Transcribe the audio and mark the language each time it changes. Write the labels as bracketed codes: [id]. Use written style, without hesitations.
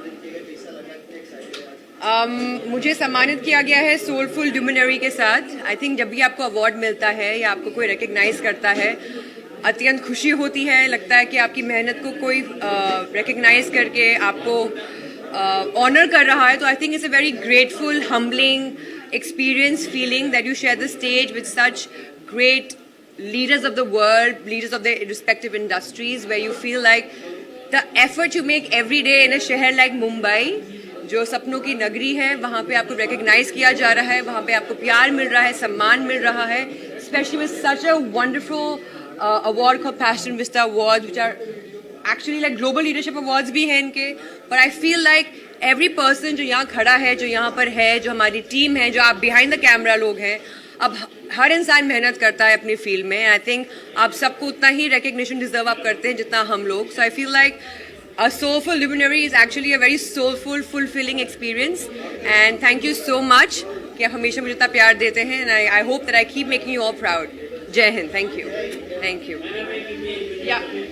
[hi] मुझे सम्मानित किया गया है सोलफुल ल्यूमिनरी के साथ। [en] I think [hi] जब भी आपको अवार्ड मिलता है या आपको कोई रिकग्नाइज करता है, अत्यंत खुशी होती है। लगता है कि आपकी मेहनत को कोई रिकग्नाइज करके आपको ऑनर कर रहा है। [en] तो I think it's a very grateful, humbling experience feeling that you share the stage with such great leaders of the world, leaders of their respective industries, where you feel like the effort you make every day in a शहर like Mumbai, [hi] जो सपनों की नगरी है, वहाँ पे आपको recognize किया जा रहा है, [en] वहाँ पे आपको प्यार मिल रहा है, सम्मान मिल रहा है, especially with such a wonderful award called Passion Vista Awards, which are actually like global leadership awards [hi] भी हैं इनके। [en] but I feel like every person [hi] जो यहाँ खड़ा है, जो यहाँ पर है, जो हमारी टीम है, जो आप [en] behind the camera [hi] लोग हैं, अब हर इंसान मेहनत करता है अपनी फील्ड में। आई थिंक आप सबको उतना ही recognition डिजर्व आप करते हैं जितना हम लोग। [en] so I feel like a soulful luminary is actually a very soulful, fulfilling experience, and thank you so much [hi] कि आप हमेशा मुझे इतना प्यार देते हैं, [en] and I hope that I keep making you all proud. [hi] जय Hind, [en] thank you, thank you. Yeah.